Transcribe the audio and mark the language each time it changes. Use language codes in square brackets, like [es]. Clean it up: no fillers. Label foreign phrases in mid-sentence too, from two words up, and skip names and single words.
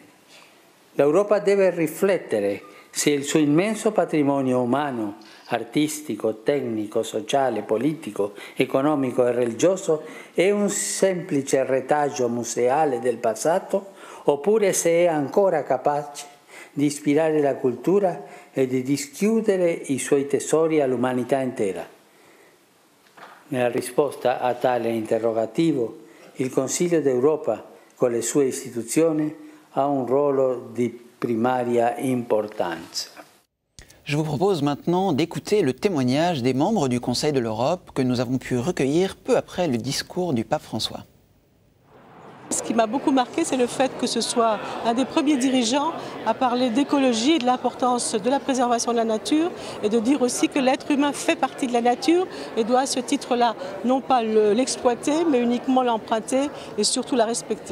[it] L'Europa deve riflettere se il suo immenso patrimonio umano, artistico, tecnico, sociale, politico, economico e religioso è un semplice retaggio museale del passato oppure se è ancora capace di ispirare la cultura e di dischiudere i suoi tesori all'umanità intera. Nella risposta a tale interrogativo, il Consiglio d'Europa, con le sue istituzioni, ha un ruolo di primaria importanza. [fr] Je vous propose maintenant d'écouter le témoignage des membres du Conseil de l'Europe que nous avons pu recueillir peu après le discours du pape François. Ce qui m'a beaucoup marqué, c'est le fait que ce soit un des premiers dirigeants à parler d'écologie et de l'importance de la préservation de la nature et de dire aussi que l'être humain fait partie de la nature et doit à ce titre-là non pas l'exploiter mais uniquement l'emprunter et surtout la respecter.